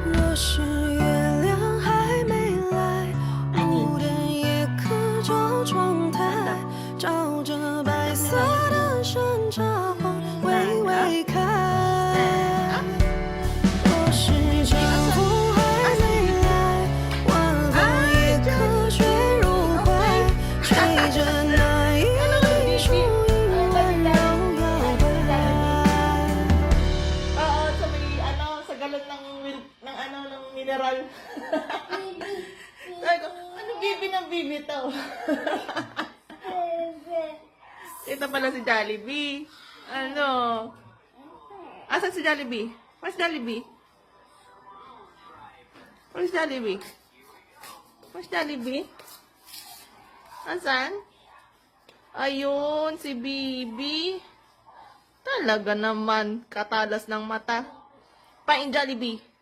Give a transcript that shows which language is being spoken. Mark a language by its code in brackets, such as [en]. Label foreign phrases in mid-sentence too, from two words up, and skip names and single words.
[zh] 是月亮还没来，无电也可照窗台，照着白色的山茶花微微开。若是丈夫还没来，晚风也可雪入怀，吹着那一缕树影温柔摇摆。 [tl] Oo, sa may ano, sa galon ng mineral. Sabi ko, ano bibi ng bibi to? Ito pala si Jollibee. Ano? Asan si Jollibee? [en] Where's Jollibee? Where's Jollibee? Where's Jollibee? [tl] Asan? Ayun, si Bibi. Talaga naman, katalas ng mata. Pain Jollibee.